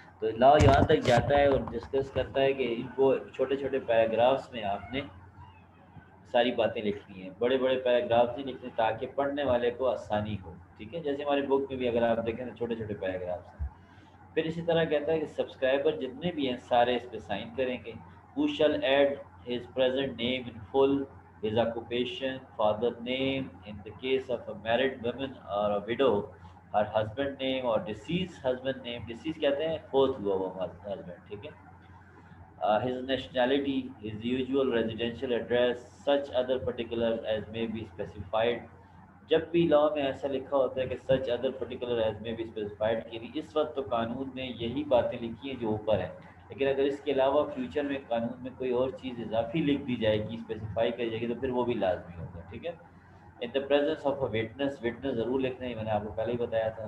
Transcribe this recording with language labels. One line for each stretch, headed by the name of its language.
Urdu: تو لا یہاں تک جاتا ہے اور ڈسکس کرتا ہے کہ ان کو چھوٹے چھوٹے پیراگرافس میں آپ نے ساری باتیں لکھنی ہیں، بڑے بڑے پیراگراف نہیں لکھنے تاکہ پڑھنے والے کو آسانی ہو. ٹھیک ہے. جیسے ہمارے بک میں بھی اگر آپ دیکھیں تو چھوٹے چھوٹے پیراگرافس ہیں. پھر اسی طرح کہتا ہے کہ سبسکرائبر جتنے بھی ہیں سارے اس پہ سائن کریں گے.
English: Who shall add his present name in full, his occupation, father name in the case of a married woman or a widow, her husband name or deceased husband name.
Urdu: deceased کہتے ہیں فوت ہوا وہ husband. ٹھیک ہے.
English: His nationality, his usual residential address, such other particulars as may be specified.
Urdu: جب بھی لا میں ایسا لکھا ہوتا ہے کہ سچ ادر پرٹیکولر ایز میں بھی اسپیسیفائڈ کی نہیں، اس وقت تو قانون میں یہی باتیں لکھی ہیں جو اوپر ہیں. لیکن اگر اس کے علاوہ فیوچر میں قانون میں کوئی اور چیز اضافی لکھ دی جائے گی، اسپیسیفائی کری جائے گی تو پھر وہ بھی لازمی ہوگا. ٹھیک ہے. ان دا presence of a witness, witness ضرور لکھنا ہے، میں نے آپ کو پہلے ہی بتایا تھا.